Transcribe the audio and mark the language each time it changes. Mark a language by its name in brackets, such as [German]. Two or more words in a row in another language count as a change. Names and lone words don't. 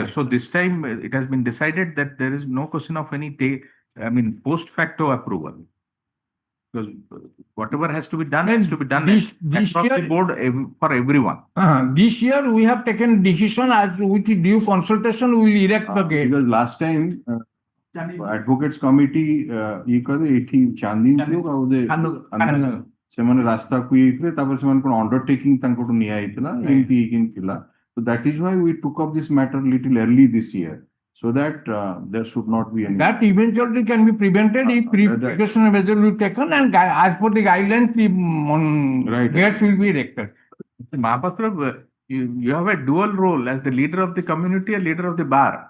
[English] So this time it has been decided that there is no question of any post facto approval. Because whatever has to be done has to be done This across year- the board for everyone. This year we have taken decision as with due consultation we will erect the gate. Because last time advocates committee [Odia] ଏଠି ଚାନ୍ଦିନୀ ଚୌକ ଆଉ ସେମାନେ ରାସ୍ତାକୁ ହେଇଥିଲେ, ତାପରେ ସେମାନେ କଣ ଅଣ୍ଡରଟେକିଂ ତାଙ୍କଠୁ ନିଆ ହେଇଥିଲା, ଏମିତି ହେଇକି ଥିଲା. [English] So that is why we took up this matter little early this year, so that there should not be any. That eventually can be prevented if precautionary measure will be taken, and as per the guidelines, the gates will be erected. Mahapatra, you have a dual role as the leader of the community, a leader of the bar.